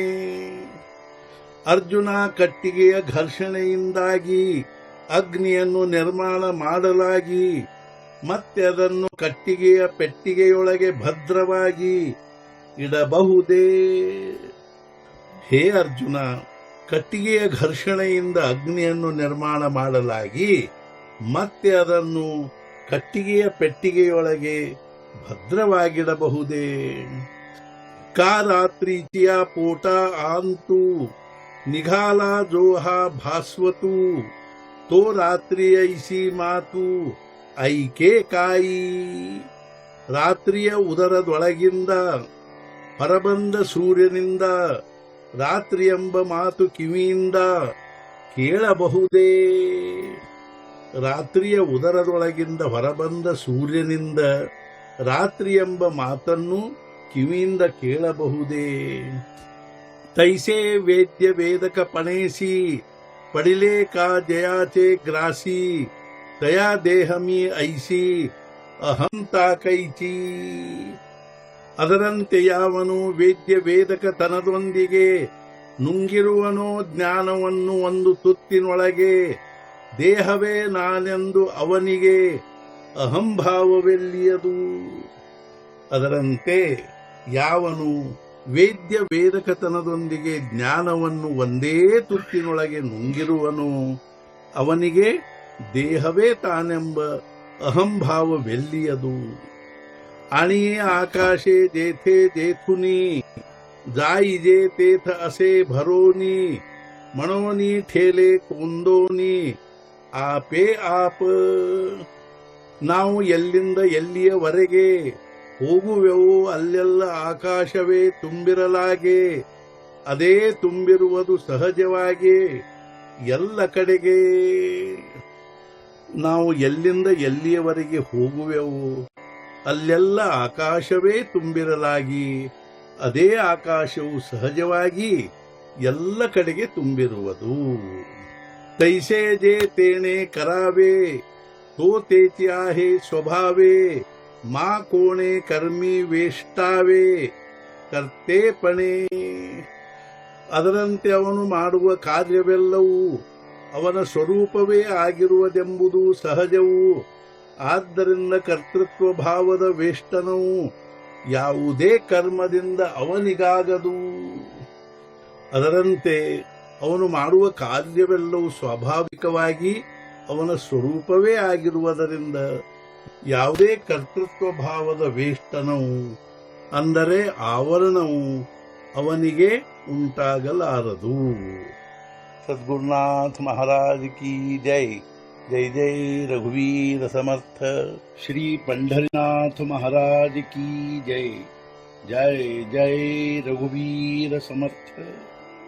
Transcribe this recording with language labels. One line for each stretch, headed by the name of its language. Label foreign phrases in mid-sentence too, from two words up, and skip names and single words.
Kannada: ಅರ್ಜುನ ಕಟ್ಟಿಗೆಯ ಘರ್ಷಣೆಯಿಂದಾಗಿ ಅಗ್ನಿಯನ್ನು ನಿರ್ಮಾಣ ಮಾಡಲಾಗಿ ಮತ್ತೆ ಅದನ್ನು ಕಟ್ಟಿಗೆಯ ಪೆಟ್ಟಿಗೆಯೊಳಗೆ ಭದ್ರವಾಗಿ ಇಡಬಹುದೇ? ಹೇ ಅರ್ಜುನ, ಕಟ್ಟಿಗೆಯ ಘರ್ಷಣೆಯಿಂದ ಅಗ್ನಿಯನ್ನು ನಿರ್ಮಾಣ ಮಾಡಲಾಗಿ ಮತ್ತೆ ಅದನ್ನು ಕಟ್ಟಿಗೆಯ ಪೆಟ್ಟಿಗೆಯೊಳಗೆ ಭದ್ರವಾಗಿಡಬಹುದೇ?
Marathi: का रात्रीच्या पोटा आंतू निघाला जो हा भास्वतू तो रात्री ऐसी मातु ऐके काई.
Kannada: ರಾತ್ರಿಯ ಉದರದೊಳಗಿಂದ ಹೊರಬಂದ ಸೂರ್ಯನಿಂದ ರಾತ್ರಿ ಎಂಬ ಮಾತು ಕಿವಿಯಿಂದ ಕೇಳಬಹುದೇ? ರಾತ್ರಿಯ ಉದರದೊಳಗಿಂದ ಹೊರಬಂದ ಸೂರ್ಯನಿಂದ ರಾತ್ರಿ ಎಂಬ ಮಾತನ್ನು ಕಿವಿಯಿಂದ ಕೇಳಬಹುದೇ?
Marathi: तैसे वेद्य वेदक पणेसी पडिले का जयाचे ग्रासी तया देहमी ऐसी अहंता कैची.
Kannada: ಅದರಂತೆ ಯಾವನು ವೇದ್ಯ ವೇದಕ ತನದೊಂದಿಗೆ ನುಂಗಿರುವನೋ ಜ್ಞಾನವನ್ನು ಒಂದು ತುತ್ತಿನೊಳಗೆ ದೇಹವೇ ನಾನೆಂದು ಅವನಿಗೆ ಅಹಂಭಾವವೆಲ್ಲಿಯದು. ಅದರಂತೆ ಯಾವನು ವೇದ್ಯ ವೇದಕತನದೊಂದಿಗೆ ಜ್ಞಾನವನ್ನು ಒಂದೇ ತುತ್ತಿನೊಳಗೆ ನುಂಗಿರುವನು ಅವನಿಗೆ ದೇಹವೇ ತಾನೆಂಬ ಅಹಂಭಾವವೆಲ್ಲಿಯದು.
Marathi: आणिये आकाशे जेथे जेथुनी जाईजे तेथ असे भरोनी म्हणोनी ठेले कोंदोनी आपे आप.
Kannada: ನಾವು ಎಲ್ಲಿಂದ ಎಲ್ಲಿಯವರೆಗೆ ಹೋಗುವೆವೋ ಅಲ್ಲೆಲ್ಲ ಆಕಾಶವೇ ತುಂಬಿರಲಾಗೆ ಅದೇ ತುಂಬಿರುವುದು ಸಹಜವಾಗಿ ಎಲ್ಲ ಕಡೆಗೆ. ನಾವು ಎಲ್ಲಿಂದ ಎಲ್ಲಿಯವರೆಗೆ ಹೋಗುವೆವು ಅಲ್ಲೆಲ್ಲ ಆಕಾಶವೇ ತುಂಬಿರಲಾಗಿ ಅದೇ ಆಕಾಶವು ಸಹಜವಾಗಿ ಎಲ್ಲ ಕಡೆಗೆ ತುಂಬಿರುವುದು.
Marathi: तैसे जे तेणे करावे तो तेची आहे स्वभावे मा कोणे कर्मी वेष्टावे कर्तेपणे.
Kannada: ಅದರಂತೆ ಅವನು ಮಾಡುವ ಕಾರ್ಯವೆಲ್ಲವೂ ಅವನ ಸ್ವರೂಪವೇ ಆಗಿರುವುದೆಂಬುದು ಸಹಜವು. ಆದ್ದರಿಂದ ಕರ್ತೃತ್ವ ಭಾವದ ವೇಷ್ಟನವು ಯಾವುದೇ ಕರ್ಮದಿಂದ ಅವನಿಗಾಗದು. ಅದರಂತೆ ಅವನು ಮಾಡುವ ಕಾರ್ಯವೆಲ್ಲವೂ ಸ್ವಾಭಾವಿಕವಾಗಿ ಅವನ ಸ್ವರೂಪವೇ ಆಗಿರುವುದರಿಂದ ಯಾವುದೇ ಕರ್ತೃತ್ವ ಭಾವದ ವೇಷ್ಟನವು ಅಂದರೆ ಆವರಣವು ಅವನಿಗೆ ಉಂಟಾಗಲಾರದು.
Marathi: सद्गुरुनाथ महाराज की जय. जय जय रघुवीर समर्थ. श्री पंढरीनाथ महाराज की जय. जय जय रघुवीर समर्थ.